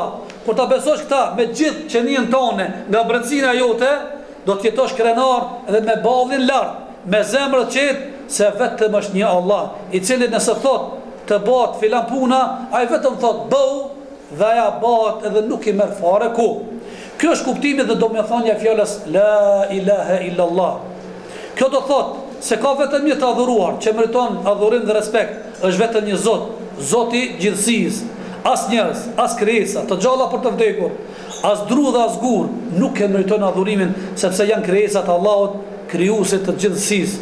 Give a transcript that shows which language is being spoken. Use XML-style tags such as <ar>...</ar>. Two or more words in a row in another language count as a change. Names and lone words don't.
<sq>Kur ta besosh këta me gjithë qenien tone nga brendësina jote, do të jetosh krenar edhe me ballin lart, me zemrë të qetë, se vetëm është një Allah, i cili nëse thot të bëhet filan puna, ai vetëm thot bëu dhe aja bëhet edhe nuk i merr fare ku. Kjo është kuptimi dhe domethënia e fjalës</sq> <ar>لا إله إلا الله.</ar> <sq>Kjo do thot se ka vetëm një të adhuruar, që meriton adhurim dhe respekt, është vetëm një Zot, Zoti i gjithësisë. As njerëz, as krijesa, të gjalla për të vdekur, as dru dhe as gur nuk e meritojnë adhurimin, sepse janë krijesa të Allahut, krijuesit të gjithësisë.</sq>